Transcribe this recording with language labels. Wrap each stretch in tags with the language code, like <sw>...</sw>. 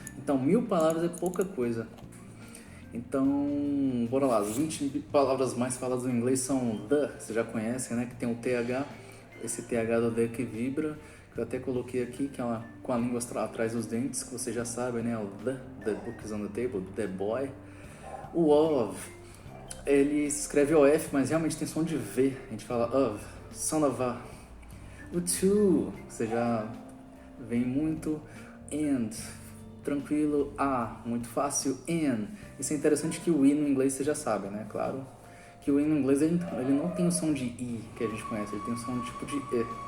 <pt>Então 1000 palavras é pouca coisa. Então, bora lá, as 20 palavras mais faladas no inglês são the, você já conhece, né? Que tem o TH, esse TH do the que vibra, que eu até coloquei aqui, que é com a língua atrás dos dentes, que você já sabe, né?</pt> <en>O the book is on the table, the boy.</en> <pt>O of, ele se escreve OF, mas realmente tem som de V, a gente fala of, son of a. O to, você já vem muito, and, tranquilo, muito fácil, in. Isso é interessante que o i no inglês você já sabe, né? Claro que o i no inglês ele não tem o som de i que a gente conhece, ele tem o som tipo de e.</pt>